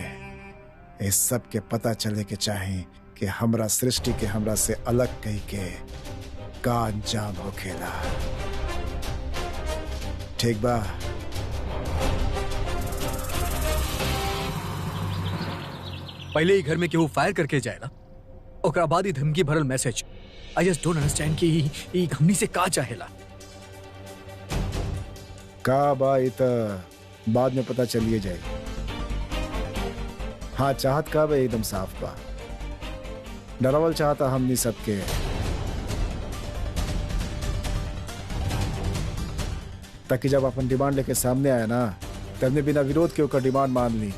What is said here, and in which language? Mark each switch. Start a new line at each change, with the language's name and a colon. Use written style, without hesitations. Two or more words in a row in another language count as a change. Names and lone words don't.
Bhojpuri: इस सब के पता चले के चाहे कि हमरा सृष्टि के हमरा से अलग कही के का अंजाम हो खेला। ठीक बा? पहले ही घर में केहू फायर करके जाए ना, ओकरा बाद ही धमकी भरल मैसेज।
English: I just don't understand
Bhojpuri: कि ई हमनी से का चाहेला। का बा ये तो बाद में पता चलिए जाए। हाँ, चाहत का बा एकदम साफ बा। डरावल चाहता हमनी सबके। ताकि जब अपन डिमांड लेके सामने आया ना, तब बिना विरोध के ओकर डिमांड मान ली।